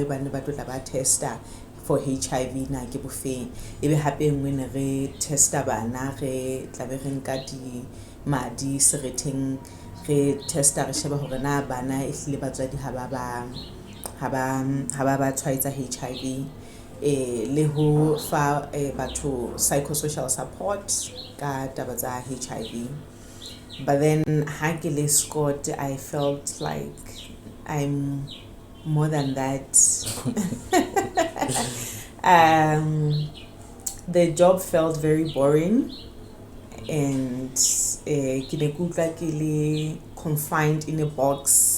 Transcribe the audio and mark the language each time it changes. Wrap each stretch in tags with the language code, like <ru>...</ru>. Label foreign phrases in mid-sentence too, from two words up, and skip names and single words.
<st>ba ne ba tla ba testa for HIV na ke bofeng ebe hape ngwe ne re testa bana re tla be re nka di madi seretheng re testa re sheba hore na bana e hlile batswadi ha ba tshwaetsa HIV le ho fa batho</st> <en>psychosocial support</en> <st>ka taba tsa HIV.</st> <en>But then Hakele Scott, I felt like I'm more than that. The job felt very boring and confined in a box.</en>